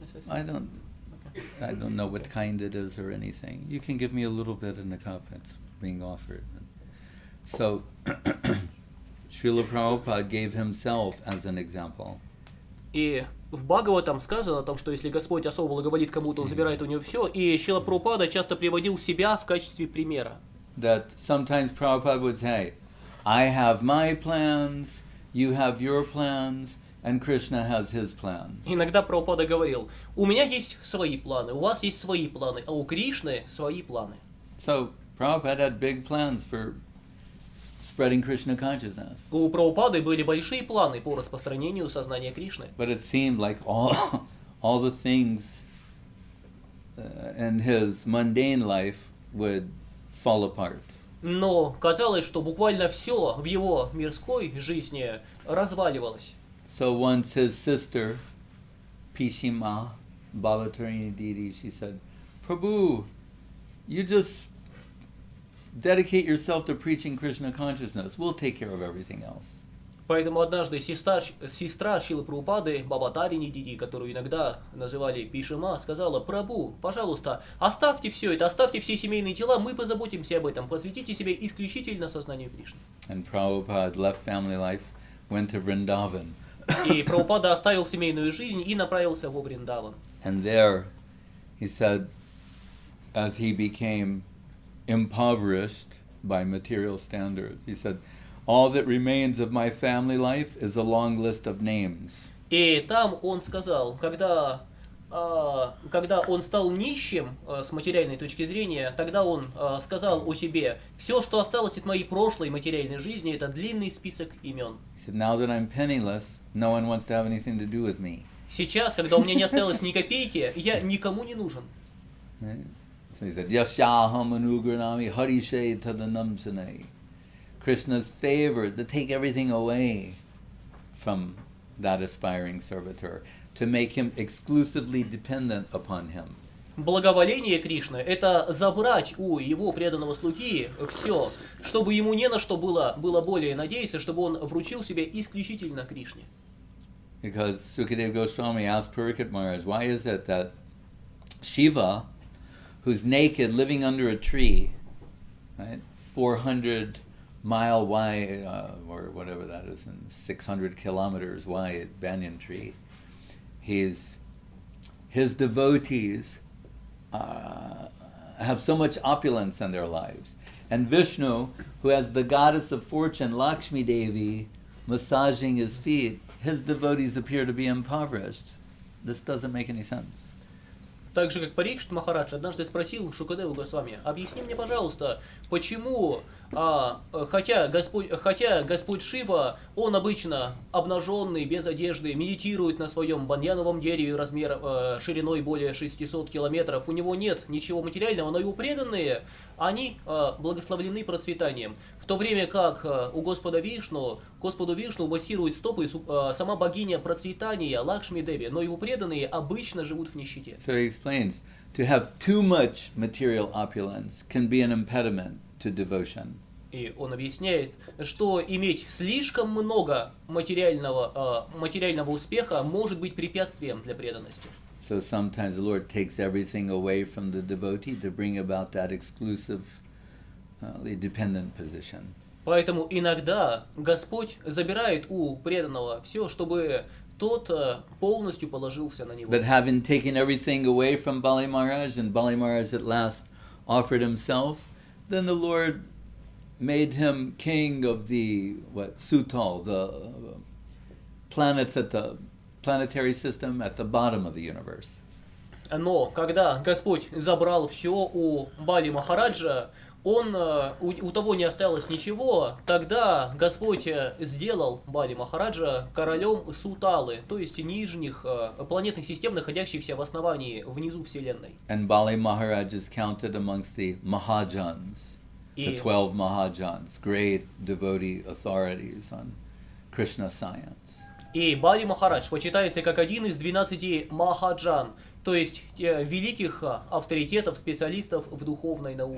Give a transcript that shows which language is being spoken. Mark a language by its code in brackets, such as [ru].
[en] I don't know what kind it is or anything. You can give me a little bit in the cup. It's being offered. So, Srila Prabhupada gave himself as an example. [ru] И в Бхагаватам сказано о том, что если Господь особо благоволит кому-то, он забирает у него все. И Шрила Прабхупада часто приводил себя в качестве примера. [en] That sometimes Prabhupada would say, "I have my plans, you have your plans, and Krishna has his plans." [ru] Иногда Прабхупада говорил: у меня есть свои планы, у вас есть свои планы, а у Кришны свои планы. [en] So Prabhupada had big plans for spreading Krishna consciousness. [ru] У Прабхупады были большие планы по распространению сознания Кришны. [en] But it seemed like all the things in his mundane life would fall apart. [ru] Но казалось, что буквально все в его мирской жизни разваливалось. [en] So once his sister, Pishima Bhavatarini Didi, she said, "Prabhu, you just dedicate yourself to preaching Krishna consciousness. We'll take care of everything else." [ru] Поэтому однажды сестра Шрилы Прабхупады, Бхаватарини Диди, которую иногда называли Пишима, сказала: «Прабху, пожалуйста, оставьте все это, оставьте все семейные дела, мы позаботимся об этом, посвятите себя исключительно сознанию Кришны». [en] And Prabhupada left family life, went to Vrindavan. [ru] И Прабхупада оставил семейную жизнь и направился во Вриндаван. [en] And there, he said, as he became impoverished by material standards, he said, "All that remains of my family life is a long list of names." [ru] И там он сказал, когда он стал нищим с материальной точки зрения, тогда он сказал о себе: все, что осталось от моей прошлой материальной жизни, это длинный список имен. [en] He said, "Now that I'm penniless, no one wants to have anything to do with me." [ru] Сейчас, когда у меня не осталось ни копейки, я никому не нужен. [en] Right? So he said, [sa] "Yasyaham anugranami harishe tadanamsane." [en] Krishna's favors that take everything away from that aspiring servitor, to make him exclusively dependent upon him. [ru] Благоволение Кришны – это забрать у его преданного слуги все, чтобы ему не на что было более надеяться, чтобы он вручил себя исключительно Кришне. [en] Because Sukadeva Goswami asked Parikshit Maharaj, why is it that Shiva, who's naked, living under a tree, right, 400-mile wide, or whatever that is, and 600 kilometers wide banyan tree, his devotees have so much opulence in their lives. And Vishnu, who has the goddess of fortune, Lakshmi Devi, massaging his feet, his devotees appear to be impoverished. This doesn't make any sense. [ru] Так же, как Парикшит Махарадж однажды спросил Шукадеву Госвами: объясни мне, пожалуйста, почему, хотя Господь Шива, он обычно обнаженный, без одежды, медитирует на своем баньяновом дереве шириной более 600 километров, у него нет ничего материального, но его преданные, они благословлены процветанием. В то время как у Господу Вишну массирует стопы сама богиня процветания Лакшми Деви, но его преданные обычно живут в нищете. [en] So he explains, to have too much material opulence can be an impediment to devotion. [ru] И он объясняет, что иметь слишком много материального успеха может быть препятствием для преданности. [en] So sometimes the Lord takes everything away from the devotee to bring about that exclusive dependent position. [ru] Поэтому иногда Господь забирает у преданного все, чтобы тот полностью положился на него. [en] But having taken everything away from Bali Maharaj, and Bali Maharaj at last offered himself, then the Lord made him king of the Sutal, the planets at the planetary system at the bottom of the universe. [ru] Но когда Господь забрал все у Бали Махараджа, у того не осталось ничего, тогда Господь сделал Бали Махараджа королем Суталы, то есть нижних планетных систем, находящихся в основании, внизу Вселенной. [en] And Bali Maharaj is counted amongst the Mahajans, the 12 Mahajans, great devotee authorities on Krishna science. [ru] И Бали Махарадж почитается как один из 12 Махаджан, то есть великих авторитетов, специалистов в духовной науке.